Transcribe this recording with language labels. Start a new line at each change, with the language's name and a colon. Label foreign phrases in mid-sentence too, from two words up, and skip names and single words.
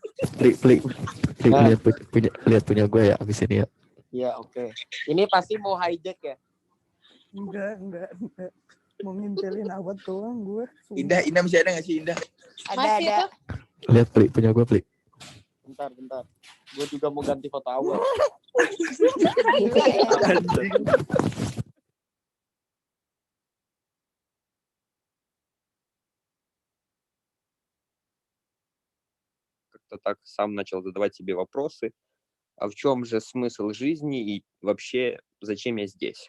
Indonesian: Lihat punya gue ya abis ini ya. Iya, oke. Ini pasti mau hijack ya? Enggak. Mau ngintilin awat doang gue. Indah masih ada nggak sih Indah? Ada. Lihat punya gue Plik. Bentar. Gue juga mau ganti foto awal.
Russian: Как-то так сам начал задавать себе вопросы, а в чем же смысл жизни и вообще зачем я здесь?